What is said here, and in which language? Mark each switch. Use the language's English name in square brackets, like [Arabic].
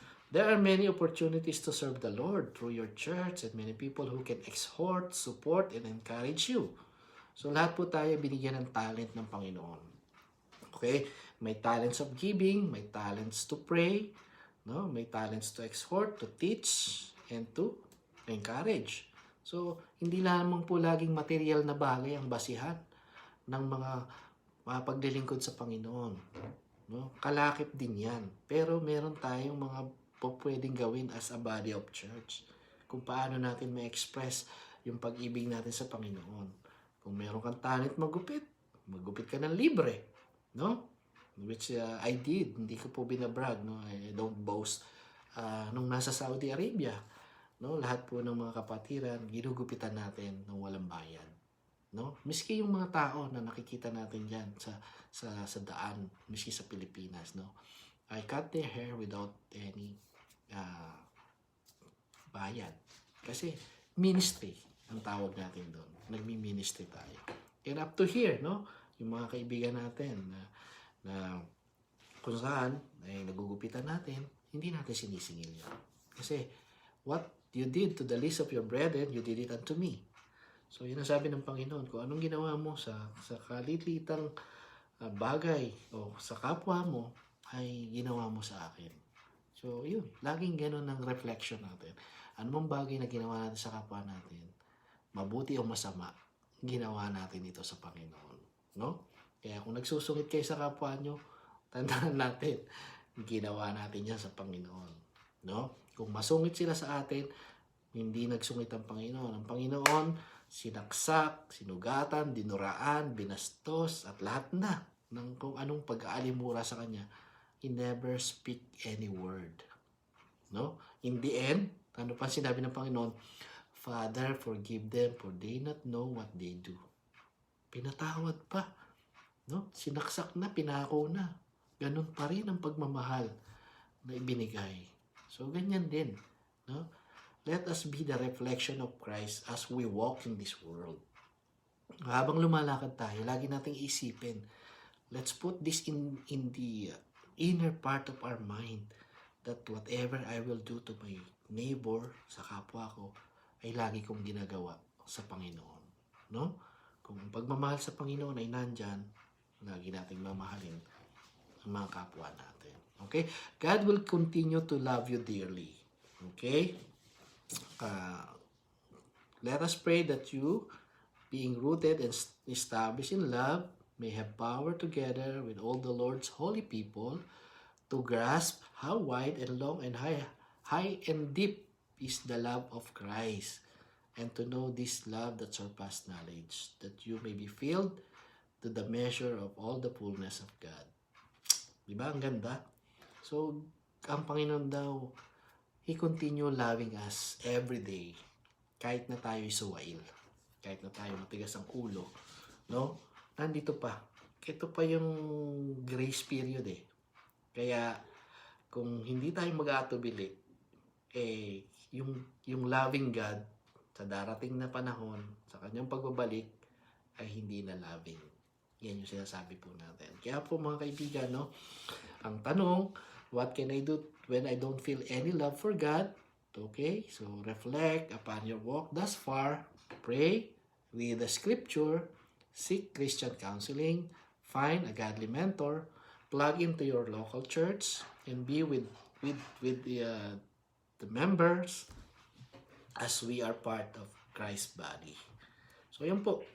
[English] There are many opportunities to serve the Lord through your church and many people who can exhort, support, and encourage you. So, [Filipino] lahat po tayo binigyan ng talent ng Panginoon. [English] Okay? May talents of giving, may talents to pray, no? May talents to exhort, to teach, and to encourage. [Filipino] So, hindi lamang po laging material na bagay ang basihan ng mga paglilingkod sa Panginoon. No? Kalakip din yan. Pero meron tayong mga pwedeng gawin [English] as a body of church. [Filipino] Kung paano natin ma-express yung pag-ibig natin sa Panginoon. Kung meron kang talent magupit ka ng libre. No? [English] Which I did. [Filipino] Hindi ko po binabrag. [English] No? I don't boast. [Filipino] Nung nasa Saudi Arabia, no? Lahat po ng mga kapatiran, ginugupitan natin ng walang bayad. No? Miski yung mga tao na nakikita natin diyan sa daan, miski sa Pilipinas, no? [English] I cut their hair without any bayad. [Filipino] Kasi ministry ang tawag natin doon. Nagmi-ministry tayo. [English] And up to here, [Filipino] no? Yung mga kaibigan natin na kung saan ay nagugupitan natin, hindi natin sinisingil yan. [English] Kasi what you did to the least of your brethren, you did it unto me. [Filipino] So, yun ang sabi ng Panginoon. Kung anong ginawa mo sa kalilitang bagay o sa kapwa mo, ay ginawa mo sa akin. So, yun. Laging ganun ang reflection natin. Ano mang bagay na ginawa natin sa kapwa natin, mabuti o masama, ginawa natin ito sa Panginoon. No? Kaya kung nagsusungit kayo sa kapwa nyo, tandaan natin, ginawa natin yan sa Panginoon. No? Kung masungit sila sa atin, hindi nagsungit ang Panginoon. Ang Panginoon, sinaksak, sinugatan, dinuraan, binastos, at lahat na ng kung anong pag-aalimura sa Kanya. [English] He never speak any word. No? [Filipino] In the end, ano pa sinabi ng Panginoon? [English] Father, forgive them for they not know what they do. [Filipino] Pinatawad pa. No? Sinaksak na, pinako na. Ganun pa rin ang pagmamahal na ibinigay. So, ganyan din. No? [English] Let us be the reflection of Christ as we walk in this world. [Filipino] Habang lumalakad tayo, lagi nating isipin, [English] let's put this in the inner part of our mind that whatever I will do to my neighbor, sa kapwa ko, [Filipino] ay lagi kong ginagawa sa Panginoon. [English] No? [Filipino] Kung pagmamahal sa Panginoon ay nandyan, lagi nating mamahalin ang mga kapwa natin. [English] Okay? God will continue to love you dearly. Okay? Let us pray that you, being rooted and established in love, may have power together with all the Lord's holy people to grasp how wide and long and high and deep is the love of Christ, and to know this love that surpasses knowledge, that you may be filled to the measure of all the fullness of God. [Filipino] Diba? Ang ganda. So, ang Panginoon daw, [English] He continue loving us every day. [Filipino] Kahit na tayo suwail. Kahit na tayo matigas ang ulo. No? Nandito pa. Ito pa yung grace period eh. Kaya, kung hindi tayo mag-aatubili, yung loving God, sa darating na panahon, sa kanyang pagbabalik, ay hindi na loving. Yan yung sinasabi po natin. Kaya po mga kaibigan, no? Ang tanong, [English] what can I do when I don't feel any love for God? Okay, so reflect upon your walk thus far. Pray, read the scripture, seek Christian counseling, find a godly mentor, plug into your local church, and be with the members as we are part of Christ's body. [Filipino] So yan po.